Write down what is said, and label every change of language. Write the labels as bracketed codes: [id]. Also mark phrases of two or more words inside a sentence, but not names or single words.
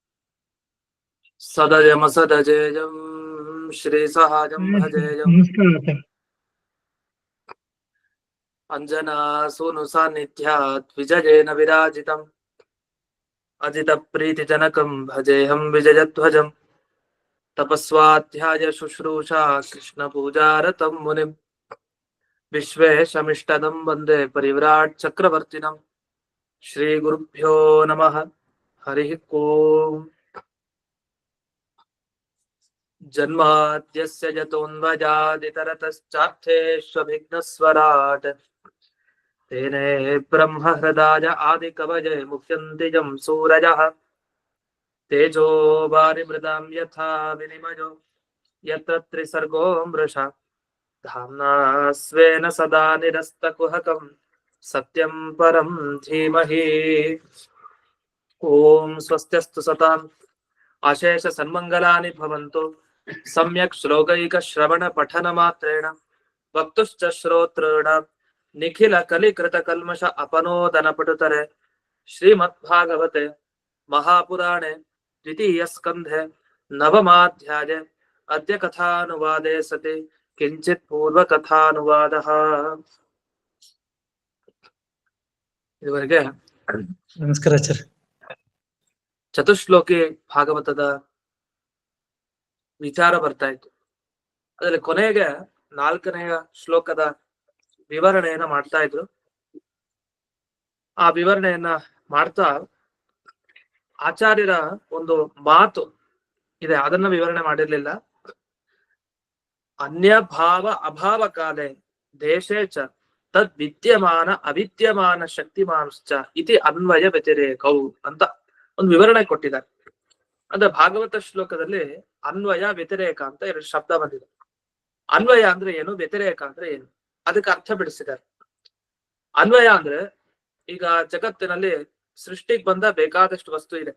[sa] ಸದಯಮಸದಜೇಯಂ ಶ್ರೀಸಹಾಯಂ ಭಜೇಯಂ ಅಂಜನಾ ಸೂನು ಸಾನ್ನಿಧ್ಯಾತ್ ವಿಜಯೇನ ವಿರಾಜಿತಂ ಅಜಿತ ಪ್ರೀತಿ ಜನಕಂ ಭಜೇಹಂ ವಿಜಯಧ್ವಜಂ ತಪಸ್ವಾಧ್ಯಾಯ ಶುಶ್ರೂಷಾ ಕೃಷ್ಣ ಪೂಜಾರತಂ ಮುನಿಂ ವಿಶ್ವೇಶಮಿಷ್ಟದಂ ವಂದೇ ಪರಿವ್ರಾಟ್ ಚಕ್ರವರ್ತಿನಂ ಶ್ರೀ ಗುರುಭ್ಯೋ ನಮಃ. ಹರಿ ಓಂ. ಜನ್ಮಾದ್ಯಸ್ಯ ಯತೋನ್ವಜಾದಿತರತಶ್ಚಾರ್ಥೇಷ್ವಭಿಘ್ನಸ್ವರಾಟ್ ತೇನೇ ಬ್ರಹ್ಮ ಹೃದಯ ಆದಿಕವಯೇ ಮುಹ್ಯಂತಿ ಯಂ ಸೂರಯಃ ತೇಜೋ ವಾರಿಮೃದಾಂ ಯಥಾ ವಿನಿಮಯೋ ಯತ್ರ ತ್ರಿಸರ್ಗೋ ಮೃಷಾ ಧಾಮ್ನಾ ಸ್ವೇನ ಸದಾ ನಿರಸ್ತಕುಹಕಂ ಸತ್ಯಂ ಪರಂ ಧೀಮಹಿ. ಓಂ ಸ್ವಸ್ತ್ಯಸ್ತು ಸತಾಂ ಅಶೇಷ ಸನ್ಮಂಗಲಾನಿ ಭವಂತು. ಸಮ್ಯಕ್ ಶ್ಲೋಕೈಕ ಶ್ರವಣ ಪಠನ ಮಾತ್ರೇಣ ವಕ್ತುಶ್ಚ ಶ್ರೋತॄಣಾಂ ನಿಖಿಲ ಕಲಿಕೃತ ಕಲ್ಮಷ ಅಪನೋದನ ಪಟುತರೆ ಶ್ರೀಮದ್ಭಾಗವತೆ ಮಹಾಪುರಾಣೆ ದ್ವಿತೀಯ ಸ್ಕಂಧೆ ನವಮಾಧ್ಯಾಯ ಅದ್ಯ ಕಥಾನುವಾದೇ ಸತಿ ಕಿಂಚಿತ್ ಪೂರ್ವ ಕಥಾನುವಾದಃ. [kn] ಇದುವರೆಗೆ ನಮಸ್ಕಾರ ಆಚಾರ್ಯ. ಚತುಶ್ಲೋಕಿ ಭಾಗವತದ ವಿಚಾರ ಬರ್ತಾ ಇತ್ತು. ಅದರಲ್ಲಿ ಕೊನೆಗೆ 4ನೆಯ ಶ್ಲೋಕದ ವಿವರಣೆಯನ್ನ ಮಾಡ್ತಾ ಇದ್ರು. ಆ ವಿವರಣೆಯನ್ನ ಮಾಡ್ತಾ ಆಚಾರ್ಯರ ಒಂದು ಮಾತು ಇದೆ, ಅದನ್ನ ವಿವರಣೆ ಮಾಡಿರ್ಲಿಲ್ಲ. [sa] ಅನ್ಯ ಭಾವ ಅಭಾವ ಕಾಲೇ ದೇಶೇ ಚ ತದ್ ವಿದ್ಯಮಾನ ಅವಿದ್ಯಮಾನ ಶಕ್ತಿಮಾಂಶ್ಚ ಇತಿ ಅನ್ವಯ ವ್ಯತಿರೇಕವು [kn] ಅಂತ ಒಂದು ವಿವರಣೆ ಕೊಟ್ಟಿದ್ದಾರೆ. ಅಂದ್ರೆ ಭಾಗವತ ಶ್ಲೋಕದಲ್ಲಿ ಅನ್ವಯ ವ್ಯತಿರೇಕ ಅಂತ 2 ಶಬ್ದ ಬಂದಿದೆ. ಅನ್ವಯ ಅಂದ್ರೆ ಏನು, ವ್ಯತಿರೇಕ ಅಂದ್ರೆ ಏನು, ಅದಕ್ಕೆ ಅರ್ಥ ಬಿಡಿಸಿದ್ದಾರೆ. ಅನ್ವಯ ಅಂದ್ರೆ ಈಗ ಜಗತ್ತಿನಲ್ಲಿ ಸೃಷ್ಟಿಗೆ ಬಂದ ಬೇಕಾದಷ್ಟು ವಸ್ತು ಇದೆ.